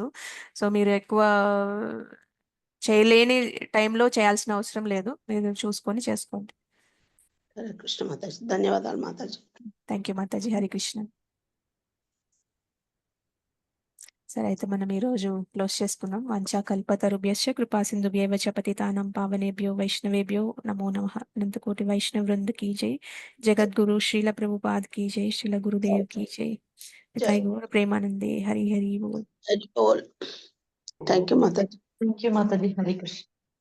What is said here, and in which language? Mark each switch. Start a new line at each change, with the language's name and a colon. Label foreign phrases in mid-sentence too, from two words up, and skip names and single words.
Telugu: సో మీరు ఎక్కువ చేయలేని టైంలో చేయాల్సిన అవసరం లేదు. మీరు చూసుకొని చేసుకోండి. హరే కృష్ణ మాతాజీ. ధన్యవాదాలు మాతాజీ.
English: thank you
Telugu: మాతాజీ. హరి కృష్ణ. సరే, అయితే మనం ఈ రోజు క్లోజ్ చేసుకుందాం.
Sanskrit: వంచా కల్పతరుభ్యశ్చ కృపా సింధుభ్యైవ చ పతితానాం పావనేభ్యో వైష్ణవేభ్యో నమో నమః.
Hindi: అనంతకోటి వైష్ణవ వృంద की जय. जगद्गुरु श्रील प्रभुपाद की जय. श्रील गुरुदेव की जय.
Bangla: পিতাই গৌর প্রেমানন্দে. হরি হরি বোল.
English: thank you Mataji. thank you Mataji. Hare Krishna.